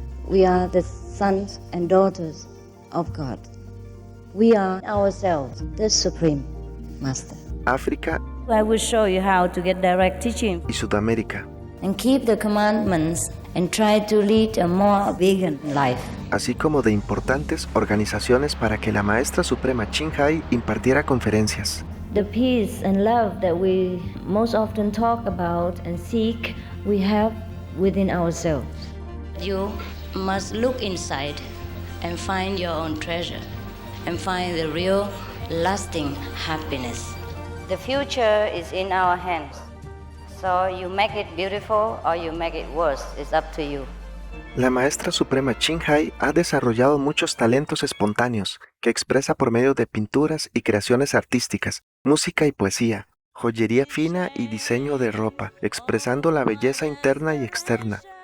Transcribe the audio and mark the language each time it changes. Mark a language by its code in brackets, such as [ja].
[en] We are the sons and daughters of God. We are ourselves, the Supreme Master. [es] África [en] I will show you how to get direct teaching [es] y Sudamérica, [en] and keep the commandments and try to lead a more vegan life. [es] así como de importantes organizaciones para que la maestra suprema Ching Hai impartiera conferencias. [en] The peace and love that we most often talk about and seek, we have within ourselves. You must look inside and find your own treasure and find the real, lasting happiness. The future is in our hands. So you make it beautiful or you make it worse. It's up to you. [es] La maestra suprema Ching Hai ha desarrollado muchos talentos espontáneos que expresa por medio de pinturas y creaciones artísticas, música y poesía, joyería fina y diseño de ropa, expresando la belleza interna y externa.